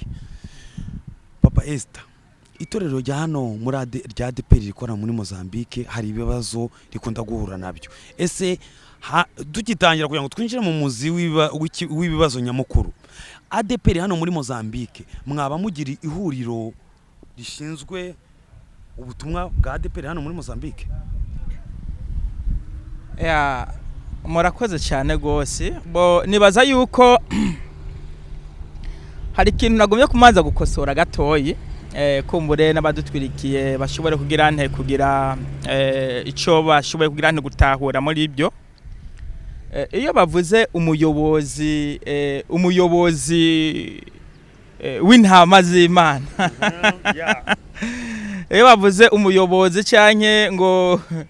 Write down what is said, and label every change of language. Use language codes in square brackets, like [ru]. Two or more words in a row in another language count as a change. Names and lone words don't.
[rw] Papa Esther itorero rya hano muri rya DPR rikora muri Mozambique hari ibibazo rikunda guhura nabyo ese dukitangira kugira ngo twinjire mu muzi w'ibibazo nyamukuru ADPR hano muri Mozambique mwaba mugira ihuriro rishinzwe ubutumwa bwa ADPR hano muri Mozambique? [rn] Murakoze cyane gose bo nibaza yuko hari ikintu nagomye kumanza gukosora gatoyi kumbure n'abadutwirikiye bashobore kugira nte kugira ico bashoboye kugira nte gutahura muri ibyo. Iyo bavuze umuyobozi w'intama z'Imana, iyo bavuze umuyobozi canke ngo